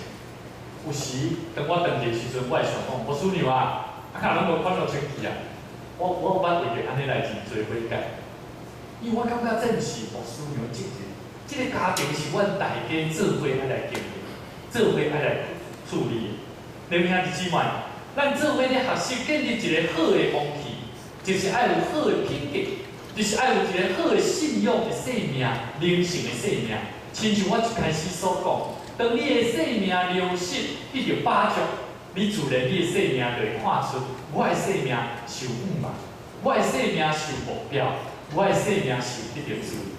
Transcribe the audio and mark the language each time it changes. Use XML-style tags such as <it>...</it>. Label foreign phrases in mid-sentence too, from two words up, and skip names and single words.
<nan>有时当我长期时阵，我会想讲，我师娘啊，啊拢无看到清气啊，我有捌为着安尼来真做悔改，因为我感觉这毋是我师娘的责任，即个家庭是阮大家做伙爱来经营，做伙爱来处理。你兄弟姊妹，咱做伙咧学习建立一个好的风气，就是爱有好的品格。就是爱有一个好的信仰的生命，灵性的生命。亲像我一开始所讲，当你的生命流失，你着把握，你自然你的生命就会看出，我的生命是有五嘛，我的生命是有目标，我的生命是有一定注意。</nan>